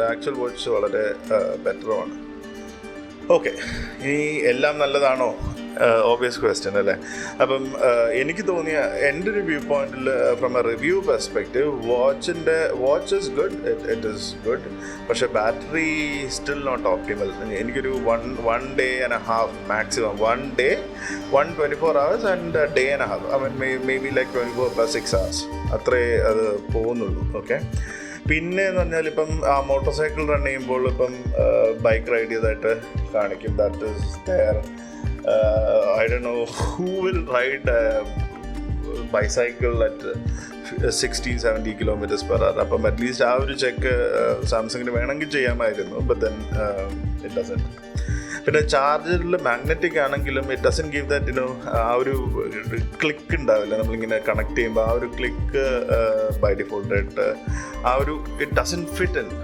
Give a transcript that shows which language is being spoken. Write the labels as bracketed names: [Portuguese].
[Malayalam] Actual watch വളരെ ബെറ്ററുമാണ്. Okay, ഇനി എല്ലാം നല്ലതാണോ? ഓബിയസ് ക്വസ്റ്റ്യൻ അല്ലേ. [English] അപ്പം എനിക്ക് തോന്നിയ എൻ്റെ ഒരു വ്യൂ പോയിന്റിൽ from a review perspective, watch is good, it is good. പക്ഷേ ബാറ്ററി സ്റ്റിൽ നോട്ട് ഓപ്റ്റിമൽ. എനിക്കൊരു one day and a half maximum, 24 hours and a day and a half. Maybe like 24 plus 6 hours അത്രേ അത് പോകുന്നുള്ളൂ. Okay. [Malayalam] പിന്നെ എന്ന് പറഞ്ഞാൽ ഇപ്പം ആ മോട്ടോർ സൈക്കിൾ റൺ ചെയ്യുമ്പോൾ ഇപ്പം ബൈക്ക് റൈഡ് ചെയ്തതായിട്ട് കാണിക്കും. [English] That is there. I don't know who will ride a bicycle at 60-70 km/h. [Malayalam] അപ്പം അറ്റ്ലീസ്റ്റ് ആ ഒരു ചെക്ക് സാംസങ്ങിന് വേണമെങ്കിൽ ചെയ്യാമായിരുന്നു. But then it doesn't. പിന്നെ ചാർജറിൽ മാഗ്നറ്റിക് ആണെങ്കിലും ഇറ്റ് ഡസൻ ഗിവ് ദാറ്റ് ആ ഒരു ക്ലിക്ക് ഉണ്ടാവില്ല. നമ്മളിങ്ങനെ കണക്ട് ചെയ്യുമ്പോൾ ആ ഒരു ക്ലിക്ക് ബൈ ഡിഫോൾട്ടായിട്ട് ആ ഒരു ഇറ്റ് ഡസൻ ഫിറ്റ് ഇൻ.